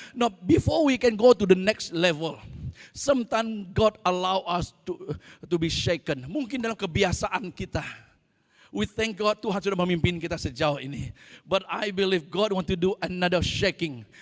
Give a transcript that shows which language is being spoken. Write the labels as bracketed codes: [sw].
[en] No, before we can go to the next level, sometimes God allow us to be shaken. [ms] Mungkin dalam kebiasaan kita. [en] We thank God [ms] Tuhan sudah memimpin kita sejauh ini. [en] But I believe God want to do another shaking.